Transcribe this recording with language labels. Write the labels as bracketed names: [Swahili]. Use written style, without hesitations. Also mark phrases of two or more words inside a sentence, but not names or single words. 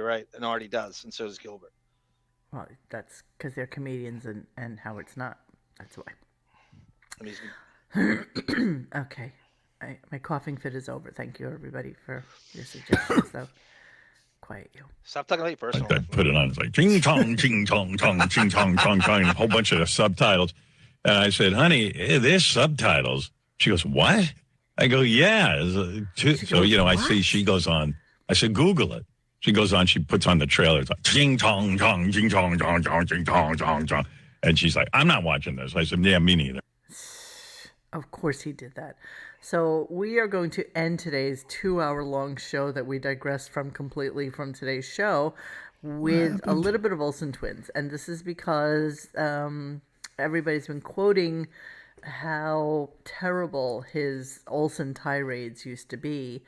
[English] You're right, and Artie does, and so does Gilbert. Well, that's because they're comedians and Howard's not. That's why. Okay. My coughing fit is over. Thank you, everybody, for your suggestions, though. Quiet you. Stop talking about your personal I put it on. It's like ching chong, ching chong, chong, ching chong, chong, chong, and a whole bunch of subtitles. And I said, honey, there's subtitles. She goes, what? I go, yeah. So, you know, I see she goes on. I said, Google it. She goes on. She puts on the trailer. It's like, ching chong, chong, ching chong, chong, chong, ching chong, chong, chong. And she's like, I'm not watching this. I said, yeah, me neither. Of course he did that. So we are going to end today's 2-hour-long show that we digressed from completely from today's show with a little bit of Olsen Twins. And this is because everybody's been quoting how terrible his Olsen tirades used to be.